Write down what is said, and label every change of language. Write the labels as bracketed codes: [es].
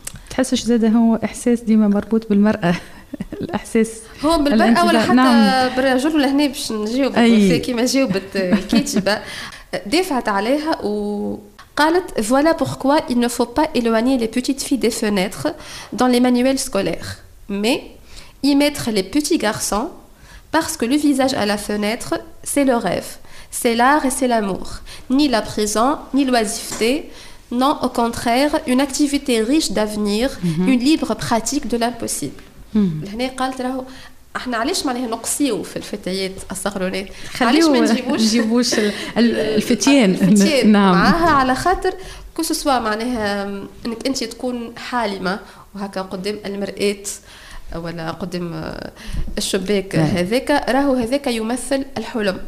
[ar] تحسش زاده هو إحساس ديما مربوط بالمرأة الإحساس هو بالمرأة ولا حتى نعم. بالرجل ولا هنا باش نجاوب كيما جاوبت الكاتبة دافعت عليها وقالت [fr] voilà pourquoi il ne faut pas éloigner les petites filles des fenêtres dans les manuels scolaires mais y mettre les petits garçons parce que le visage à la fenêtre c'est le rêve c'est l'art et c'est l'amour ni la prison ni l'oisiveté. Non, au contraire, une activité riche d'avenir, une libre pratique de l'impossible. [ar] هنا قالت له احنا علاش معناها نقصيو في الفتيات الصغرونات خليو نجيبوش الفتيان نعم معاها على خاطر كل سوا معناها انك انت تكون حالمه وهكا قدام المرآه ولا قدم الشباك هذاك راهو هذاك يمثل الحلم